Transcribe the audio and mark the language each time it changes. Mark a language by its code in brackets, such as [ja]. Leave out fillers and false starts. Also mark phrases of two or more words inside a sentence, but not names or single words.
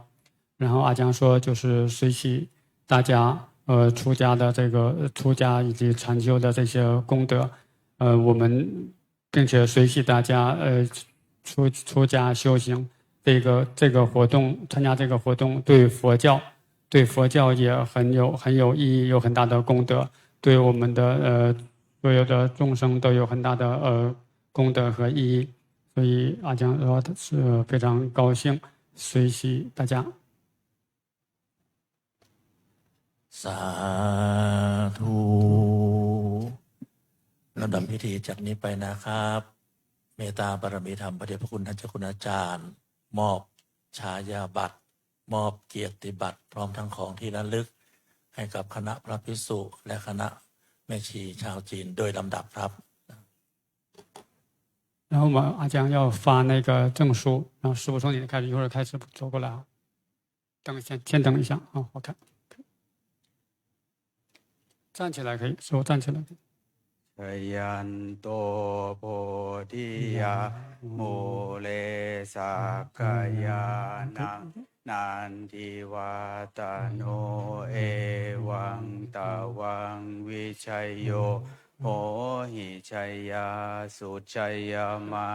[zh] 然后阿江说，就是随喜大家出家的这个出家以及禅修的这些功德，我们并且随喜大家出家修行这个活动，参加这个活动对佛教也很有意义，有很大的功德，对我们的所有的众生都有很大的功德和意义。所以阿江说是非常高兴，随喜大家。 [th] สาธุลำดับพิธีจากนี้ไปนะครับเมตตาบารมีธรรมพระเดชพระคุณท่านเจ้าคุณอาจารย์มอบฉายาบัตรมอบเกียรติบัตรพร้อมทั้งของที่ระลึกให้กับคณะพระภิกษุและคณะแม่ชีชาวจีนโดยลำดับครับ [zh] 然后我们阿江要发那个证书，然后师傅从你开始，一会儿开始走过来啊。先等一下啊，我看。站起来可以，师傅站起来。 [pi] ชยันโตโพธิยาโมเลสักกายานังนันทิวาตโนเอวั งตะวังวิชัยโยโหหิชัยยาสุชัยยมั